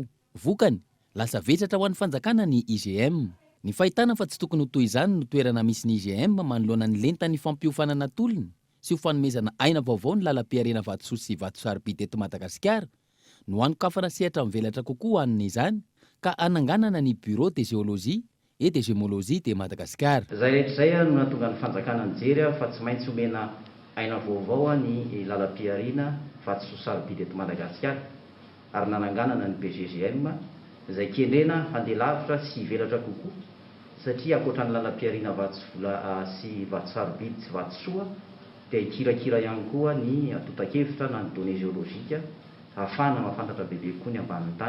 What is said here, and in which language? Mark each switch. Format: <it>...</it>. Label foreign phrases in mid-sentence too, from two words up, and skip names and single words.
<mg>Vokany lasa vesatra ho an'ny fanjakana ny IGM. Ny fahitana fa tsy tokony ho toy izany no toerana misy ny IGM manoloana ny lenta ny fampiofanana tolona sy ho fanomezana aina vaovao ny lalam-piarena vatosoa sy vato sarobidy eto Madagasikara no anokafana sehatra mivelatra kokoa an'izany ka ananganana ny</mg> <fr>bureau de géologie et de gémologie de Madagasikara.</fr> <mg>Zay rehetra no nahatonga ny fanjakana nijery fa tsy maintsy omena aina vaovao ny lalam-piarena vatosoa sarobidy eto Madagasikara ary nananganana ny BGGM izay kendrena handeha lavitra sy velatra kokoa satria akoatran'ny lalam-piarena vatosoa sy vato sarobidy sy vatosoa dia hikirakira ihany koa ny atotakevitra na ny</mg> <fr>données géologiques</fr> <mg>ahafahana mahafantatra bebe koa ny ambanin'ny tany.</mg>